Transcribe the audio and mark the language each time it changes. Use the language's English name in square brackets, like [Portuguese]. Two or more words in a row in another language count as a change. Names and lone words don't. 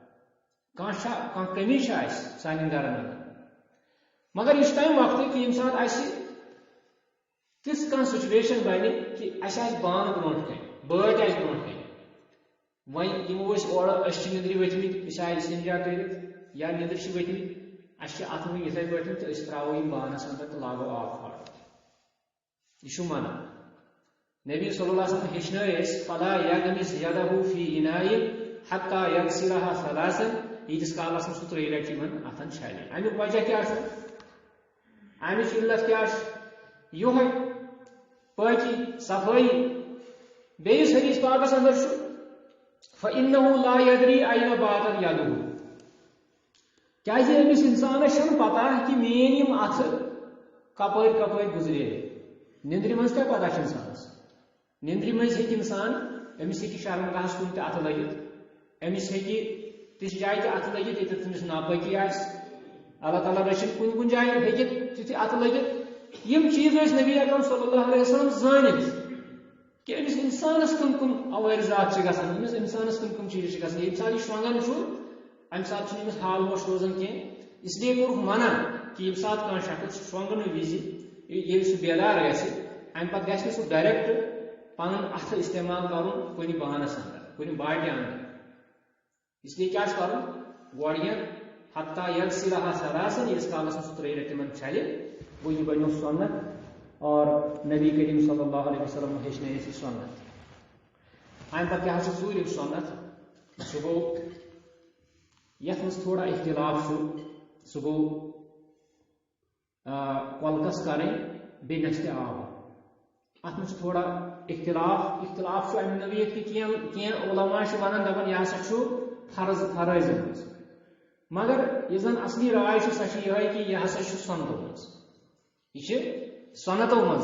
[Kashmiri] کانٛہہ کمی چھِ اَسہِ سانٮ۪ن گرن منٛز، مگر یہِ چھُ تمہِ وقتہٕ کہِ ییٚمہِ ساتہٕ اَسہِ تِژھ کانٛہہ سُچویشن بنہِ کہِ اَسہِ آسہِ بانہٕ برونٛٹھ کَنہِ، بٲتۍ آسہِ برونٛٹھ کَنہِ. وۄنۍ یِمو أسۍ اورٕ، أسۍ چھِ نِندرِ ؤتھمٕتۍ، أسۍ آیہِ استنجا کٔرِتھ یا نِندٕر چھِ ؤتھمٕتۍ، اَسہِ چھِ اَتھٕ وٕنۍ یِتھٕے پٲٹھۍ تہٕ أسۍ ترٛاوو یِم بانس اندر تہٕ لاگو آب پھاٹُن. یہِ چھُ منع. نبی [Arabic] صلی اللہ علیہ وسلم [Kashmiri] ہیٚچھنٲے أسۍ [Arabic] فلا یغمس یدہُ فی اناء حتى یغسلها ثلاثا، [Kashmiri] ییٖتِس کالس نہٕ سُہ 3 لٹہِ یِمن اتھن چھلہِ. امیُک وجہ کیٛاہ چھُ؟ امِچ علت کیٛاہ چھِ؟ یِہوے پٲکی صفٲیی. بیٚیِس حدیث پاکس اندر چھُ [Arabic] فإنه لا يدري أين باتت يده، [Kashmiri] کیٛازِ أمِس انسانس چھنہٕ پتہ کہِ میٲنۍ یِم اتھٕ کپٲرۍ کپٲرۍ گُزرے. نِندرِ منٛز کیٛاہ پتہ چھِ انسانس؟ نِندرِ منٛز ہیٚکہِ انسان، أمِس ہیٚکہِ شرمگاہس کُن تہِ اتھٕ لٔگِتھ، أمِس ہیٚکہِ تِژھ جایہِ تہِ اتھٕ لٔگِتھ ییٚتٮ۪تھ تٔمِس ناپٲکی آسہِ. اللہ تعالیٰ رٔچھِنۍ کُنہِ کُنہِ جایہِ ہیٚکہِ تِتھِ اتھٕ لٔگِتھ. یِم چیٖز ٲسۍ نبی اکرم [Arabic] صلی اللہ علیہ وسلم [Kashmiri] زٲنِتھ کہ أمِس اِنسانس کم عوٲرضات چھِ گژھان، أمِس اِنسانس کم چیٖز چھِ گژھان. ییٚمہِ ساتہٕ یہِ شۄنٛگان چھُ امہِ ساتہٕ چھُنہٕ أمِس حال ہوش روزان کینٛہہ، [Urdu] اس لیے [Kashmiri] کوٚرُکھ منع کہ ییٚمہِ ساتہٕ کانٛہہ شخص شۄنٛگنہٕ وِزِ ییٚلہِ سُہ بیدار گژھِ امہِ پتہٕ گژھِ نہٕ سُہ ڈایریکٹ پنُن اَتھٕ استعمال کرُن کُنہِ بانس اندر، کُنہِ باٹہِ اندر. [Urdu] اس لیے [Kashmiri] کیٛاہ چھُ کرُن؟ گۄڈٕ [Arabic] حتى یغسلها ثلاثا، [Kashmiri] ییٖتِس کالس نہٕ سُہ 3 لٹہِ تِمن چھلہِ. گوٚو یہِ بنیو سنت اور نبی کریم [Arabic] صلی اللہ علیہ وسلم [Kashmiri] ہیٚچھنٲے أسۍ یہِ سنت. امہِ پتہٕ کیٛاہ چھُ ژوٗرِم سنت؟ سُہ گوٚو یتھ منٛز تھوڑا اختلاف چھُ، سُہ گوٚو کۄلکس کرٕنۍ بیٚیہِ نستہِ آب. اتھ منٛز چھُ تھوڑا اختلاف چھُ امہِ نوعیت کہِ کینٛہہ علما چھِ ونان دپان یہِ ہسا چھُ فرٲضن منٛز، مگر یُس زن اصلی راے چھِ سۄ چھِ یِہے کہِ یہِ ہسا چھُ سنتو منٛز، یہِ چھِ سنتو منٛز.